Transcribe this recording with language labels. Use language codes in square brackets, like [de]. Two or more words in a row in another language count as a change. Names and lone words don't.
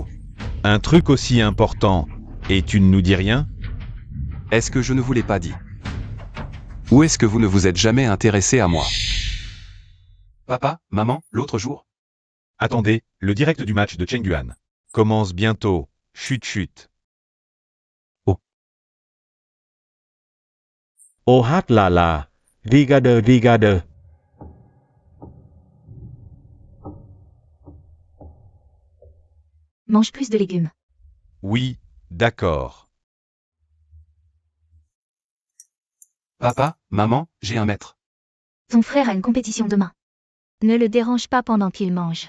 [fr] Un truc aussi important, et tu ne nous dis rien? Est-ce que je ne vous l'ai pas dit? Ou est-ce que vous ne vous êtes jamais intéressé à moi? Papa, maman, l'autre jour? Attendez, le direct du match de Chengguan Commence bientôt. Chut chut. โอฮัตลาลารีกาเดอรีกาเดอ Mange plus de légumes. Oui, d'accord. Papa, maman, j'ai un maître. Ton frère a une compétition demain. Ne le dérange pas pendant qu'il mange.